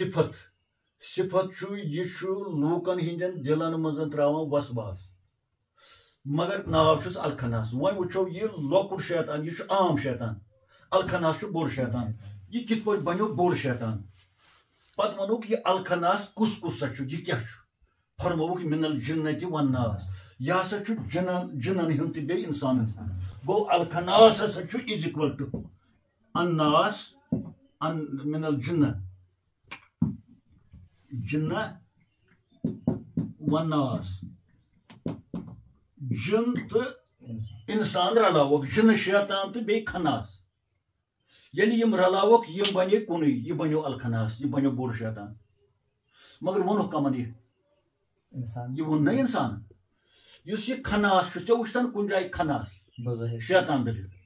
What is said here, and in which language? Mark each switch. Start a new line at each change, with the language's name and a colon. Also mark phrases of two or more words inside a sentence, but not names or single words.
Kashmiri: صفت چھُ یہِ چھُ لوٗکن ہٕنٛدٮ۪ن دِلن منٛز تراوان وسواس مگر ناو چھُس الخناس وۄنۍ وٕچھو یہِ لۄکُٹ شیطان یہِ چھُ عام شیطان الخناس چھُ بوٚڑ شیطان یہِ کِتھ پٲٹھۍ بنیو بوٚڑ شیطان پتہٕ ونوکھ یہِ الخناس کُس سا چھُ یہِ کیاہ چھُ فرمووُکھ
Arabic: من الجنة والناس
Kashmiri: یہِ ہسا چھُ جِنن ہُنٛد تہِ بیٚیہِ انسانن گوٚو الخناس ہسا چھُ
English: is equal to
Kashmiri: الناس
Arabic: من الجنة والناس
Kashmiri: جن تہٕ انسان رلاوکھ جنہٕ شیطان تہٕ بیٚیہِ خناس ییٚلہِ یِم رلاوکھ یِم بنے کُنُے یہِ بنیو الخناس یہِ بنیو بوٚڑ شیطان مگر وونُکھ کمن یہِ ووٚن نا اِنسان یُس یہِ کھناس چھُ ژےٚ وٕچھتن کُنہِ جایہِ کھناس شیطان دٔلیٖل